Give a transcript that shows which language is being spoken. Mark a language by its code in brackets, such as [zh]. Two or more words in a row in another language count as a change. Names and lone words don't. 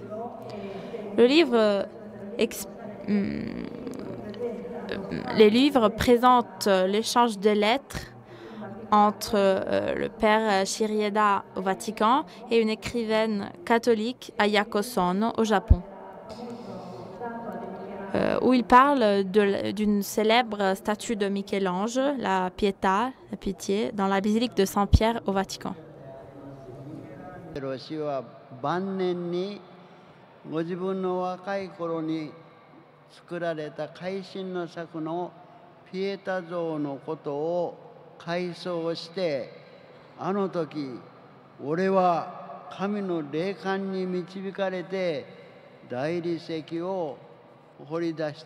[fr] Le livre les livres présentent l'échange de lettres entre le père Shirieda au Vatican et une écrivaine catholique, Ayako Son, au Japon, où il parle d'une célèbre statue de Michel-Ange, la Pietà, la Pitié, dans la basilique de Saint-Pierre au Vatican. [ja] 晩年にご自分の若い頃に作られた会心の作のピエタ像のことを回想して、あの時俺は神の霊感に導かれて大理石を掘り出